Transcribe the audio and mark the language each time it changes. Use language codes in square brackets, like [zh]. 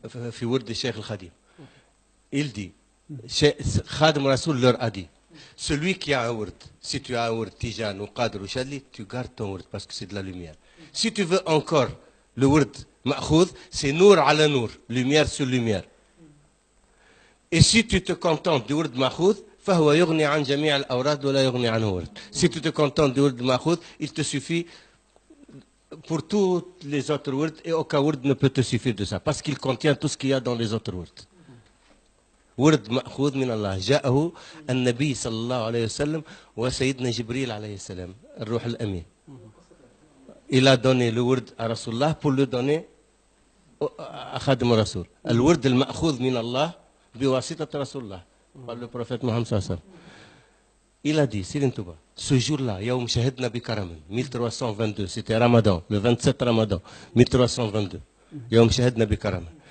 [fr] Fi Wird al-Sheikh al-Khadim. Il dit, Khadim al-Rasul leur a dit, celui qui a un Wird, si tu as un Wird Tijan ou Qadr ou Chadli, tu gardes ton Wird parce que c'est de la lumière. Si tu veux encore le Wird Ma'khoud, c'est [ar] Nour ala Nour, [fr] lumière sur lumière. Et si tu te contentes du Wird Ma'khoud, [ar] فهو يغني عن جميع الأوراد ولا يغني عنه ورد. [fr] Si tu te contentes du Wird Ma'khoud, il te suffit pour tous les autres Wird et aucun Wird ne peut te suffire de ça parce qu'il contient tout ce qu'il y a dans les autres Wird. [ar] ورد مأخوذ من الله جاءه النبي صلى الله عليه وسلم وسيدنا جبريل عليه السلام الروح الأمين. [fr] Il a donné le ورد à Rasulullah pour le donner à Khadim al-Rasul. [ar] الورد المأخوذ من الله بواسطة رسول الله [fr] par le prophète Mohammed [ar] sallallahu alayhi wa sallam. [fr] Il a dit, Serigne Touba, ce jour-là, [ar] Yawm Shahidna bi Karamin, [fr] 1322, c'était Ramadan, le 27 Ramadan, 1322. Yawm Shahidna bi Karamin.